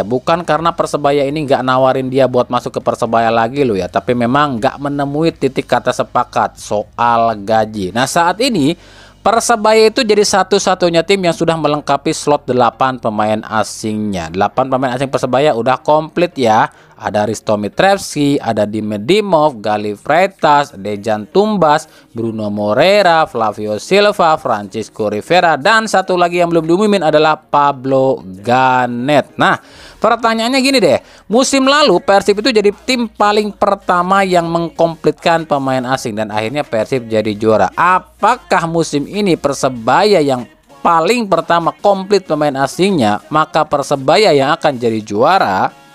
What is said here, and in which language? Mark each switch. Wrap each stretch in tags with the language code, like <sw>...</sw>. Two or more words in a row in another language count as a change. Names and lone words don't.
<id>Bukan karena Persebaya ini nggak nawarin dia buat masuk ke Persebaya lagi loh ya, tapi memang nggak menemui titik kata sepakat soal gaji. Nah saat ini Persebaya itu jadi satu-satunya tim yang sudah melengkapi slot 8 pemain asingnya. 8 pemain asing Persebaya udah komplit ya. Ada Risto Mitrevski, ada Dime Dimov, Gali Freitas, Dejan Tumbas, Bruno Moreira, Flavio Silva, Francisco Rivera, dan satu lagi yang belum diumumin adalah Pablo Ganet. Nah, pertanyaannya gini deh, musim lalu Persib itu jadi tim paling pertama yang mengkomplitkan pemain asing dan akhirnya Persib jadi juara. Apakah musim ini Persebaya yang paling pertama komplit pemain asingnya, maka Persebaya yang akan jadi juara?</id>